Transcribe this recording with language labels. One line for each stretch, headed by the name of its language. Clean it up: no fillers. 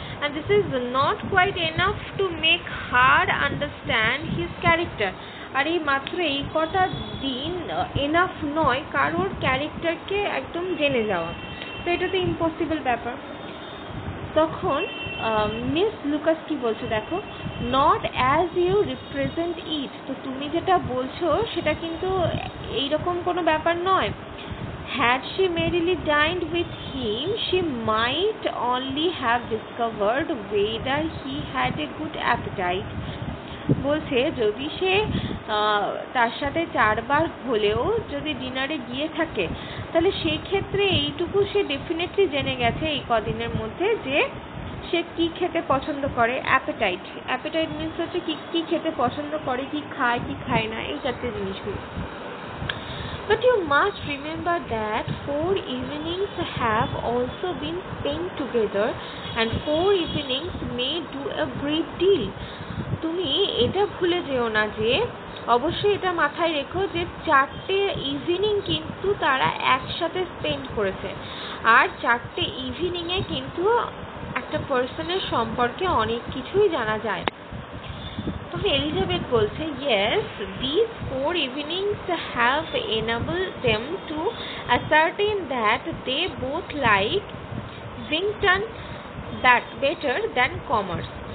English: and this is not quite enough to make her understand his character,
Bangla: আর এই মাত্র এই কটা দিন এনাফ নয় কারোর ক্যারেক্টারকে একদম জেনে যাওয়া, তো এটা তো ইম্পসিবল ব্যাপার। তখন মিস লুকাস কি বলছে দেখো,
English: not as you represent it,
Bangla: তো তুমি যেটা বলছো সেটা কিন্তু এইরকম কোনো ব্যাপার নয়।
English: Had she merely dined with him, she might only have discovered whether he had a good appetite.
Bangla: বলছে যদি সে তার সাথে 4 বার হলেও যদি ডিনারে গিয়ে থাকে, তাহলে সেই ক্ষেত্রে এইটুকু সে ডেফিনেটলি জেনে গেছে এই কদিনের মধ্যে যে সে কি খেতে পছন্দ করে। অ্যাপেটাইট মিন্স হচ্ছে কি খেতে পছন্দ করে, কি খায় না, এই জাতীয় জিনিসগুলো।
English: But you must remember that 4 evenings have also been spent together, and 4 evenings may do a great deal.
Bangla: তুমি এটা ভুলে যেও না যে, অবশ্যই এটা মাথায় রেখো যে 4টে ইভিনিং কিন্তু তারা একসাথে স্পেন্ড করেছে, আর 4টে ইভিনিংয়ে কিন্তু একটা পার্সনের সম্পর্কে অনেক কিছুই জানা যায়। তখন এলিজাবেথ বলছে,
English: yes, these 4 evenings have enabled them to ascertain that they both like Wington better than commerce.